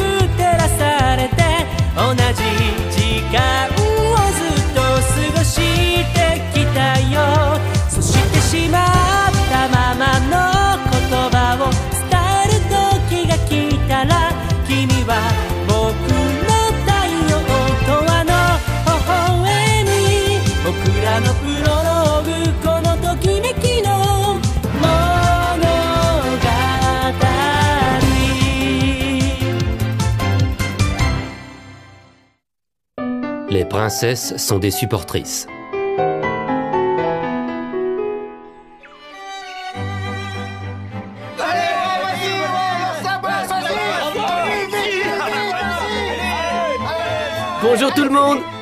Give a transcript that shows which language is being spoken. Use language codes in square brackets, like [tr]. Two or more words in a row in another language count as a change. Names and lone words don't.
[ja] く照らされて同じ時間をずっと過ごしてきたよそしてしまったままの言葉を伝える時が来たら君は僕の太陽とあの微笑み僕らのプロローグこのときめきの物語 [fr] Les princesses sont des supportrices. Bonjour tout le monde!